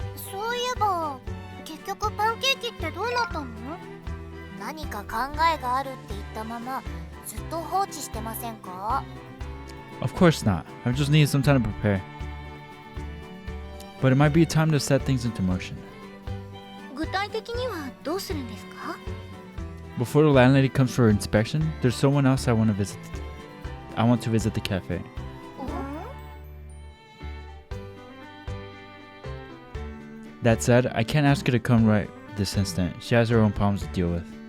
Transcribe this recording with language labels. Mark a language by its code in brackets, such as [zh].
[ja] そういえば結局パンケーキってどうなったの？何か考えがあるって言ったままずっと放置してませんか？ [en] Of course not. I just need some time to prepare. But it might be time to set things into motion. [ja] 具体的にはどうするんですか？ [en] Before the landlady comes for her inspection, there's someone else I want to visit. I want to visit the cafe. That said, I can't ask her to come right this instant. She has her own problems to deal with.